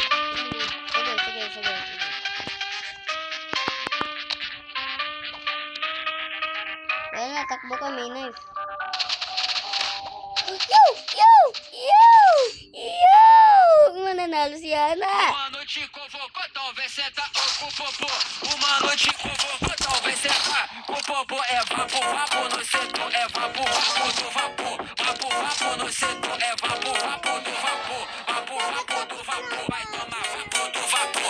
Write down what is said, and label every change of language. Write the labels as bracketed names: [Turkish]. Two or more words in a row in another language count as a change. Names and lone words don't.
[Filipino] Sige. Wala, takbo ka, may knife. Mananalo si Ana. [Portuguese] Uma noite convocou, talvez cê tá com popô. Uma noite convocou, talvez cê tá com popô. É vapo no setor, é vapo do vapor. Vapo no setor, é vapo do vapor. Vapo do vapor, vai tomar vapo do vapor.